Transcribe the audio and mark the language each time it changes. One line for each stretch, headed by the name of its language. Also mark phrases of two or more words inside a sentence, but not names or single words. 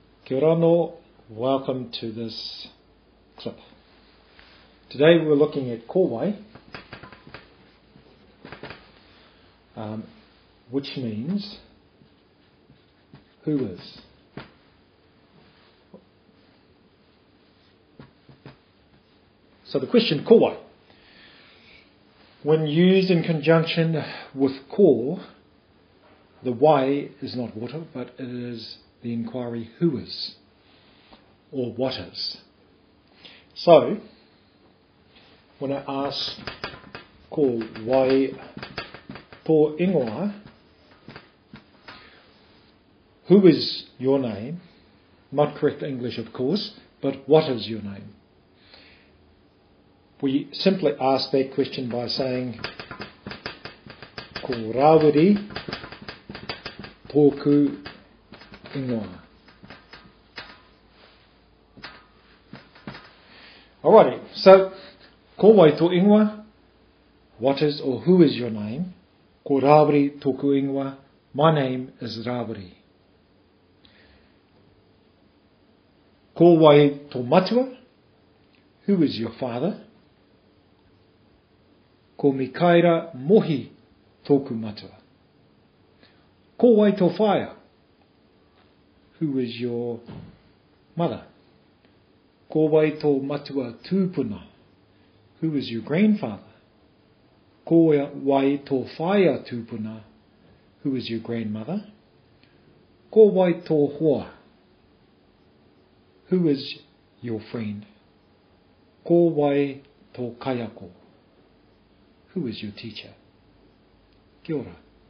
Māori: Kia ora no,
English: welcome to this clip. Today we're looking at kōwai, which means who is. So the question kōwai, when used in conjunction with ko, the why is not water, but it is the inquiry who is, or what is. So, when I ask
Māori: ko wai tō ingoa,
English: who is your name? Not correct English, of course, but what is your name? We simply ask that question by saying
Māori: ko rawiri tōku ingoa.
English: Alrighty, so
Māori: ko wai tō ingoa,
English: what is or who is your name?
Māori: Ko rawiri tōku ingoa,
English: my name is Rawiri.
Māori: Ko wai tō matua,
English: who is your father?
Māori: Ko mikaira mohi tōku matua. Ko wai tō whaia,
English: who is your mother?
Māori: Ko wai tō matua tūpuna,
English: who is your grandfather?
Māori: Ko wai tō whaia tūpuna,
English: who is your grandmother?
Māori: Ko wai tō hoa,
English: who is your friend?
Māori: Ko wai tō kaiako,
English: who is your teacher?
Māori: Kia ora.